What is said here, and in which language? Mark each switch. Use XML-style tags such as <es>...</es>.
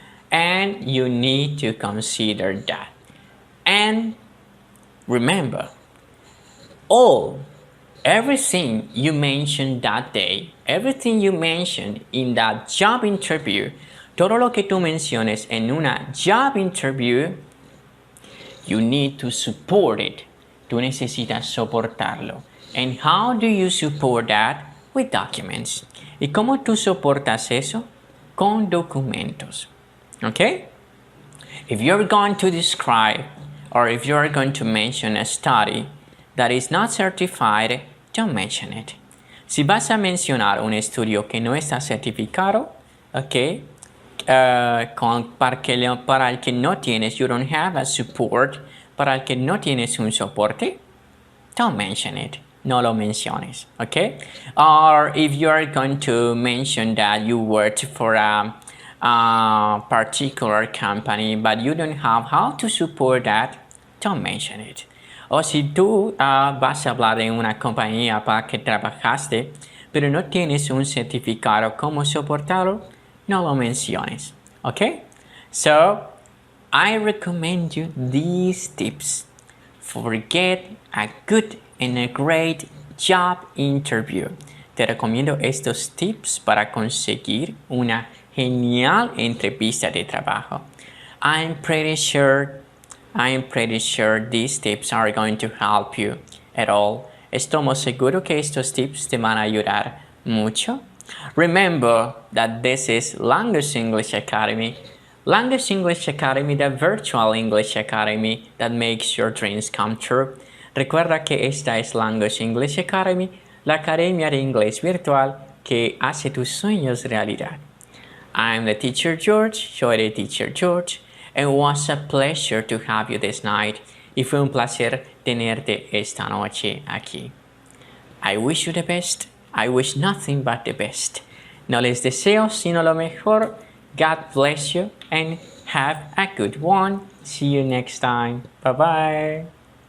<en>And you need to consider that. And remember, everything you mentioned that day, everything you mentioned in that job interview,</en> <es>todo lo que tú menciones en una</es> <en>job interview, you need to support it.</en> <es>Tú necesitas soportarlo.</es> <en>And how do you support that? With documents.</en> <es>¿Y cómo tú soportas eso? Con documentos. Okay?</es> <en>If you're going to describe or if you're going to mention a study that is not certified, don't mention it.</en> <es>Si vas a mencionar un estudio que no está certificado, ok, para el que no tienes,</es> <en>you don't have a support,</en> <es>para el que no tienes un soporte, don't mention it. No lo menciones, okay?</es> <en>Or if you are going to mention that you worked for a particular company, but you don't have how to support that, don't mention it.</en> <es>O si tú vas a hablar de una compañía para que trabajaste, pero no tienes un certificado como soportarlo, no lo menciones, okay?</es> <en>So, I recommend you these tips for get a good and a great job interview.</en> <es>Te recomiendo estos tips para conseguir una genial entrevista de trabajo.</es> <en>I'm pretty sure these tips are going to help you at all.</en> <es>Estoy seguro que estos tips te van a ayudar mucho.</es> <en>Remember that this is Language English Academy. Language English Academy, the virtual English academy that makes your dreams come true.</en> <es>Recuerda que esta es Language English Academy, la academia de inglés virtual que hace tus sueños realidad.</es> <en>I'm the teacher George,</en> <es>soy el</es> <en>teacher George, and it was a pleasure to have you this night.</en> <es>Y fue un placer tenerte esta noche aquí.</es> <en>I wish you the best. I wish nothing but the best.</en> <es>No les deseo sino lo mejor.</es> <en>God bless you and have a good one. See you next time. Bye bye.</en>